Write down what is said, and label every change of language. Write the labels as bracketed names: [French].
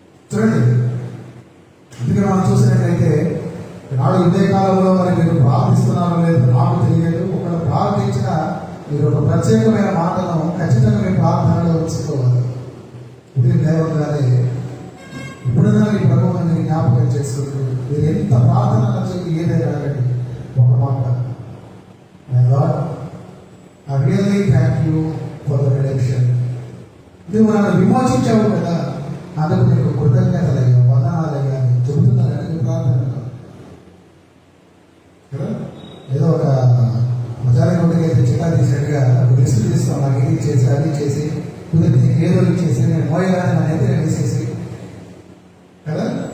[Telugu] చూడండి, అందుకే మనం చూసినట్లయితే నాడు ఇదే కాలంలో మరి మీరు ప్రార్థిస్తున్నారో లేదు నాకు తెలియదు. ఒకరు ప్రార్థించిన మీరు ఒక ప్రత్యేకమైన మాటను ఖచ్చితంగా మీ ప్రార్థనలో ఉంచుకోవాలి. ఉదయం లేవగానే ఇప్పుడైనా మీ ప్రభువుని జ్ఞాపకం చేసుకుంటూ మీరు ఎంత ప్రార్థన చెప్పి ఏదైనా అడగండి. ఒక మాట, [English] I really thank you for the redemption. [Telugu] నువ్వు నన్ను విమోచించావు కదా, అందుకు నీకు కృతజ్ఞతలయ్యా, వందనాలయ్యా అని చెబుతున్నారని ప్రార్థనలో కదా. ఏదో ఒక మజాల గుడికి అయితే చిట్టా తీసినట్టుగా లిస్టు తీస్తాం, నాకు ఇది చేసి అది చేసి కుదిరి నీకు ఏదో ఇచ్చేసి నేను మోయగానే నా ఎదురు వేసేసి కదా.